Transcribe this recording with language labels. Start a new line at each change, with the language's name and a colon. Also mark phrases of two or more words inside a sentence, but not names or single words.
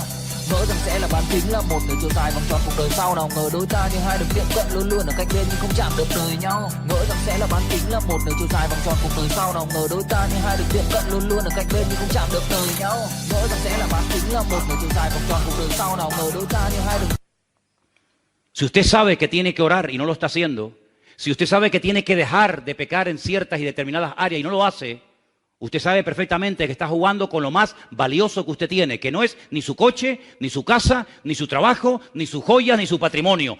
Vietnamese: Ngỡ rằng sẽ là bán kính là một nửa chiều dài vòng tròn cuộc đời sau. Nào ngờ đôi ta như hai đường tiệm cận luôn luôn ở cách bên nhưng không chạm được đời nhau. Ngỡ rằng sẽ là bán kính là một nửa chiều dài vòng tròn cuộc đời sau. Nào ngờ đôi ta như hai đường tiệm cận luôn luôn ở cách bên nhưng không chạm được đời nhau. Ngỡ rằng sẽ là bán kính là một nửa chiều dài vòng tròn cuộc đời sau. Nào ngờ đôi ta như hai đường.
Spanish: Si usted sabe que tiene que orar y no lo está haciendo, si usted sabe que tiene que dejar de pecar en ciertas y determinadas áreas y no lo hace, usted sabe perfectamente que está jugando con lo más valioso que usted tiene, que no es ni su coche, ni su casa, ni su trabajo, ni sus joyas, ni su patrimonio.